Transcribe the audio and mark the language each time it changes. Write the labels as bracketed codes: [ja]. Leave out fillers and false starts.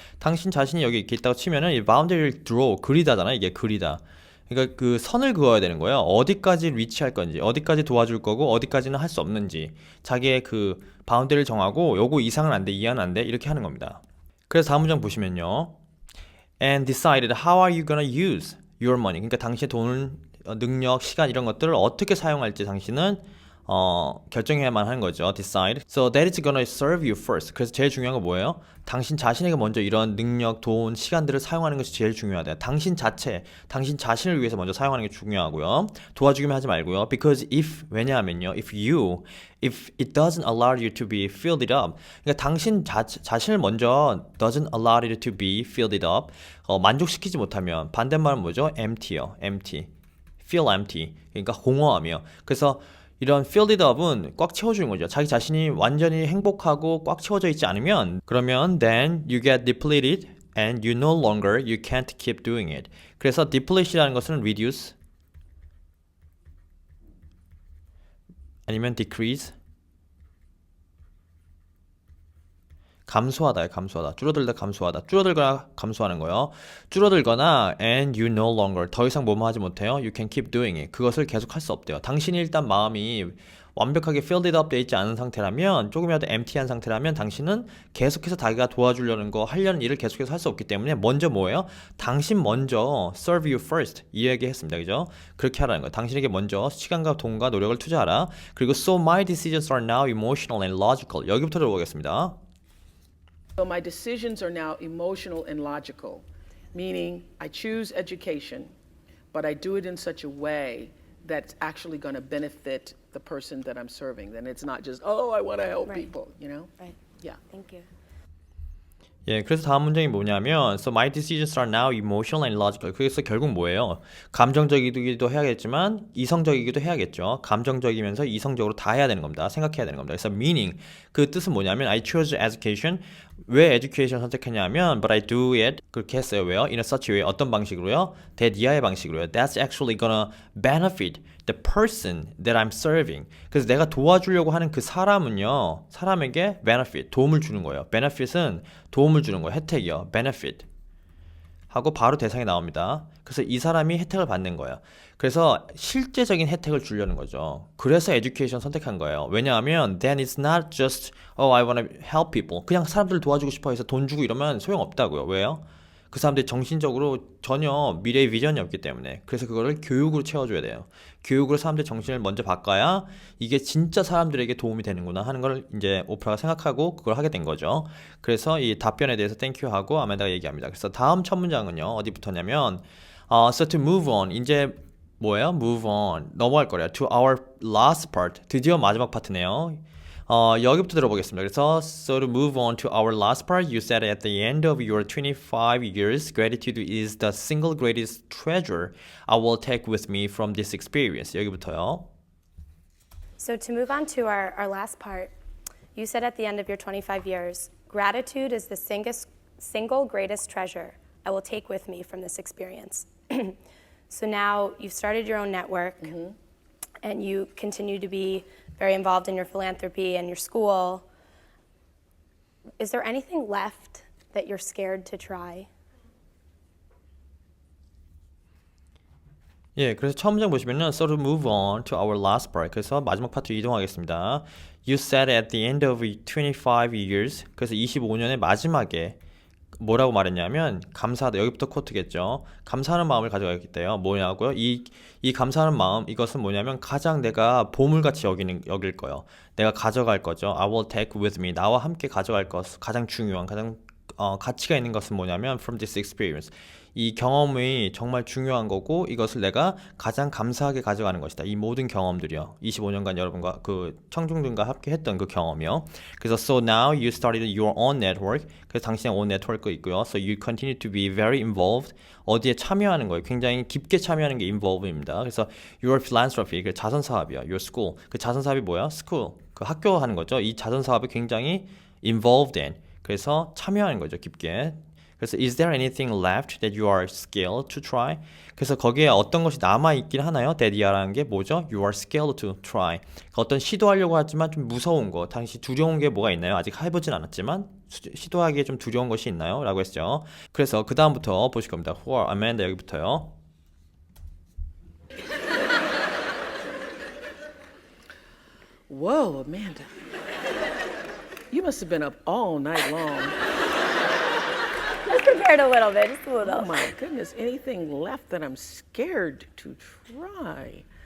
[ko] 당신 자신이 여기 이렇게 있다고 치면은 이 boundary를 draw, 그리다잖아요. 이게 그리다. 그러니까 그 선을 그어야 되는 거예요. 어디까지 리치할 건지, 어디까지 도와줄 거고, 어디까지는 할 수 없는지. 자기의 그 바운더리를 정하고 요거 이상은 안 돼, 이하는 안 돼. 이렇게 하는 겁니다. 그래서 다음 문장 보시면요. [en] And decided how are you gonna use your money. [ko] 그러니까 당신의 돈, 능력, 시간 이런 것들을 어떻게 사용할지 당신은 결정해야만 하는 거죠. [en] Decide. So that is gonna serve you first. [ko] 그래서 제일 중요한 건 뭐예요? 당신 자신에게 먼저 이런 능력, 돈, 시간들을 사용하는 것이 제일 중요하다. 당신 자신을 위해서 먼저 사용하는 게 중요하고요. 도와주기만 하지 말고요. [en] Because [ko] 왜냐하면요. [en] If it doesn't allow you to be filled it up. [ko] 그러니까 당신 자신을 먼저 [en] doesn't allow you to be filled it up. [ko] 만족시키지 못하면 반대말은 뭐죠? [en] empty요. empty. feel empty. [ko] 그러니까 공허하며. 그래서 이런 filled it up은 꽉 채워주는 거죠. 자기 자신이 완전히 행복하고 꽉 채워져 있지 않으면 그러면 [en] then you get depleted and you no longer, you can't keep doing it. [ko] 그래서 deplete이라는 것은 reduce 아니면 decrease 감소하다요, 감소하다. 줄어들다, 감소하다. 줄어들거나 감소하는 거요. 줄어들거나 [en] and you no longer [ko] 더 이상 뭐뭐 하지 못해요. [en] You can keep doing it. [ko] 그것을 계속 할 수 없대요. 당신이 일단 마음이 완벽하게 filled it up 돼 있지 않은 상태라면 조금이라도 empty한 상태라면 당신은 계속해서 자기가 도와주려는 거 하려는 일을 계속해서 할 수 없기 때문에 먼저 뭐예요? 당신 먼저 [en] serve you first [ko] 이 얘기 했습니다. 그죠? 그렇게 하라는 거예요. 당신에게 먼저 시간과 돈과 노력을 투자하라. 그리고 [en] so my decisions are now emotional and logical [ko] 여기부터 들어보겠습니다. [en] So my decisions are now emotional and logical, meaning I choose education, but I do it in such a way that's actually going to benefit the person that I'm serving. Then it's not just, oh, I want to help Right. people, you know? Right. Yeah. Thank you. [ko] 예, 그래서 다음 문장이 뭐냐면 [en] So my decisions are now emotional and logical. [ko] 그래서 결국 뭐예요? 감정적이기도 해야겠지만 이성적이기도 해야겠죠. 감정적이면서 이성적으로 다 해야 되는 겁니다. 생각해야 되는 겁니다. 그래서 [en] meaning [ko] 그 뜻은 뭐냐면 [en] I chose education. [ko] 왜 education 선택했냐면 [en] But I do it [ko] 그렇게 했어요. 왜요? [en] In a such way [ko] 어떤 방식으로요? 대니아의 방식으로요. [en] That's actually gonna benefit the person that I'm serving. [ko] 그래서 내가 도와주려고 하는 그 사람은요. 사람에게 benefit 도움을 주는 거예요. benefit은 도움을 주는 거예요. 혜택이요. benefit 하고 바로 대상이 나옵니다. 그래서 이 사람이 혜택을 받는 거예요. 그래서 실제적인 혜택을 주려는 거죠. 그래서 에듀케이션 선택한 거예요. 왜냐하면 [en] then it's not just oh I want to help people. [ko] 그냥 사람들 도와주고 싶어 해서 돈 주고 이러면 소용없다고요. 왜요? 그 사람들이 정신적으로 전혀 미래의 비전이 없기 때문에 그래서 그거를 교육으로 채워줘야 돼요. 교육으로 사람들 정신을 먼저 바꿔야 이게 진짜 사람들에게 도움이 되는구나 하는 걸 이제 오프라가 생각하고 그걸 하게 된 거죠. 그래서 이 답변에 대해서 땡큐 하고 아멘다가 얘기합니다. 그래서 다음 첫 문장은요 어디부터냐면 [en] so to move on [ko] 이제 뭐예요? move on 넘어갈 거래요. [en] to our last part [ko] 드디어 마지막 파트네요. 여기부터 들어보겠습니다. 그래서 [en] so to move on to our last part, you said at the end of your 25 years, gratitude is the single greatest treasure I will take with me from this experience. [ko] 여기부터요. [en] So to move on to our last part, you said at the end of your 25 years, gratitude is the single greatest treasure I will take with me from this experience. So now you've started your own network and you continue to be very involved in your philanthropy and your school. Is there anything left that you're scared to try? [ko] 예, 그래서 처음 문장 보시면은 [en] so to move on to our last part. [ko] 그래서 마지막 파트 이동하겠습니다. [en] You said at the end of 25 years. [ko] 그래서 25년의 마지막에 뭐라고 말했냐면 감사하다. 여기부터 코트겠죠. 감사하는 마음을 가져가겠기 때문에 뭐냐고요? 이 감사하는 마음 이것은 뭐냐면 가장 내가 보물같이 여길 거예요. 내가 가져갈 거죠. [en] I will take with me. [ko] 나와 함께 가져갈 것 가장 중요한 가장 가치가 있는 것은 뭐냐면 [en] from this experience. [ko] 이 경험이 정말 중요한 거고 이것을 내가 가장 감사하게 가져가는 것이다. 이 모든 경험들이요. 25년간 여러분과 그 청중들과 함께 했던 그 경험이요. 그래서 [en] so now you started your own network. [ko] 그래서 당신의 own network 있고요. [en] So you continue to be very involved. [ko] 어디에 참여하는 거예요. 굉장히 깊게 참여하는 게 involve입니다. 그래서 [en] your philanthropy, [ko] 그 자선 사업이요. [en] your school. [ko] 그 자선 사업이 뭐야? school. 그 학교 하는 거죠. 이 자선 사업이 굉장히 involved in. 그래서 참여하는 거죠. 깊게. 그래서 [en] is there anything left that you are scared to try? [ko] 그래서 거기에 어떤 것이 남아있긴 하나요? that이라는 게 뭐죠? [en] You are scared to try. [ko] 어떤 시도하려고 하지만 좀 무서운 거, 당시 두려운 게 뭐가 있나요? 아직 해보진 않았지만 시도하기에 좀 두려운 것이 있나요? 라고 했죠. 그래서 그 다음부터 보실 겁니다. [en] Who Amanda [ko] 여기부터요. [en] Whoa, Amanda. You must have been up all night long. Just prepared a little bit, just a Oh little. my goodness, anything left that I'm scared to try?